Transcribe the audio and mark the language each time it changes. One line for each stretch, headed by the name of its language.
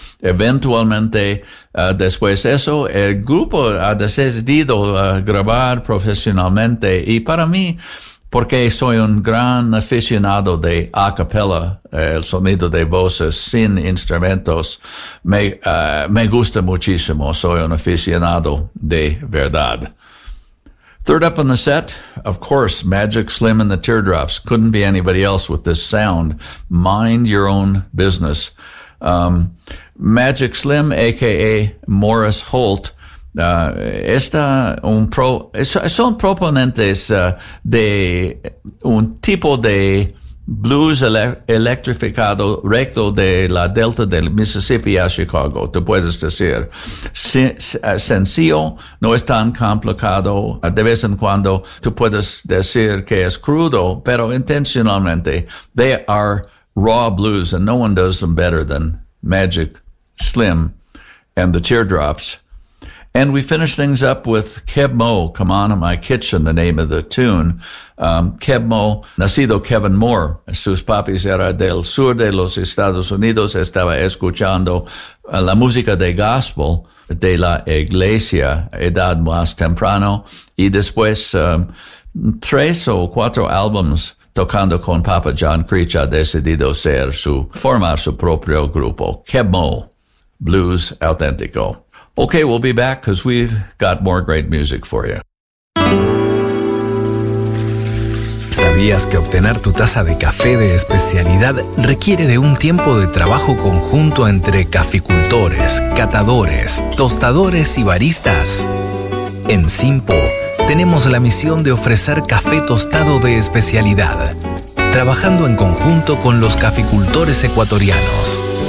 Spanish: Eventualmente, después eso, el grupo ha decidido grabar profesionalmente y para mí, porque soy un gran aficionado de a cappella, el sonido de voces sin instrumentos, me gusta muchísimo. Soy un aficionado de verdad.
English: Third up on the set, of course, Magic Slim and the Teardrops. Couldn't be anybody else with this sound. Mind your own business. Magic Slim, a.k.a.
Spanish: Morris Holt, son proponentes de un tipo de blues electrificado recto de la delta del Mississippi a Chicago, te puedes decir. Sencillo, no es tan complicado. De vez en cuando tú puedes decir que es crudo, pero intencionalmente
English: they are raw blues and no one does them better than Magic Slim and the Teardrops. And we finish things up with Keb Moe, Come On In My Kitchen, the name of the tune.
Spanish: Keb Moe, nacido Kevin Moore, sus papis era del sur de los Estados Unidos, estaba escuchando la música de gospel de la iglesia, edad más temprano, y después tres o cuatro álbumes tocando con Papa John Creech ha decidido formar su propio grupo. Keb Moe, blues auténtico.
English: Okay, we'll be back because we've got more great music for you.
Spanish: ¿Sabías que obtener tu taza de café de especialidad requiere de un tiempo de trabajo conjunto entre caficultores, catadores, tostadores y baristas? En Simpo tenemos la misión de ofrecer café tostado de especialidad, trabajando en conjunto con los caficultores ecuatorianos.